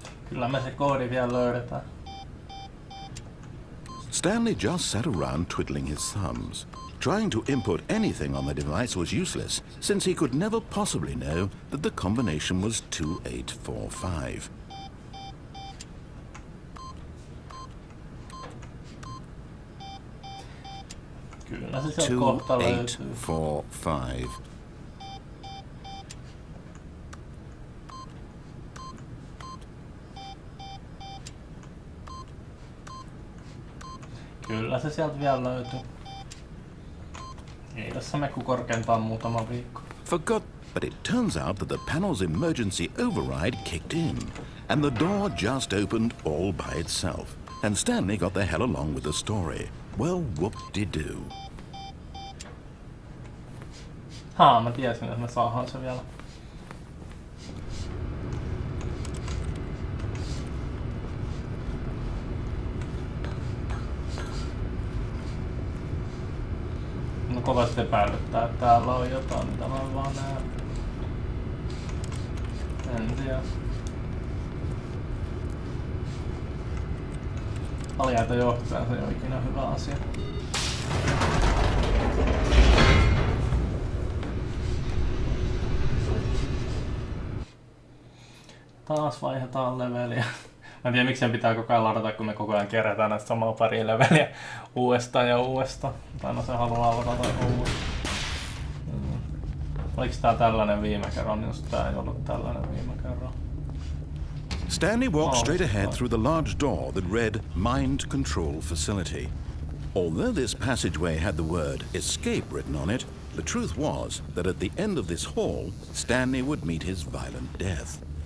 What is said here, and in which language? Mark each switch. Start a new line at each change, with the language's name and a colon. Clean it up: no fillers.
Finnish: Kyllä me se koodi vielä löydetään.
English: Stanley just sat around twiddling his thumbs. Trying to input anything on the device was useless, since he could never possibly know that the combination was 2845.
Finnish: Kyllä se sieltä kohta löytyy. 2845. Kyllä se sieltä vielä löytyy. Ei tässä meku korkeintaan muutama viikko.
English: But it turns out that the panel's emergency override kicked in, and the door just opened all by itself. And Stanley got the hell along with the story. Well, whoop-de-doo.
Finnish: Mä tiesin, että me saadaan se vielä. No kovasti epäilyttää, että täällä on jotain, mitä mä vaan näen. En tiedä. Aliaita johtaja, se ei ole ikinä hyvä asia. Taas vaihdetaan leveliä. Mä en tiedä miksi sen pitää koko ajan ladata, kun me koko ajan kerätään näistä samaa pari leveliä uudestaan ja uudestaan. Tai no se haluaa ladata uudestaan. Oliko tää tällainen viime kerran? Just tää ei ollut tällainen viime kerran.
English: Stanley walked straight ahead through the large door that read Mind Control Facility. Although this passageway had the word escape written on it, the truth was that at the end of this hall, Stanley would meet his violent death.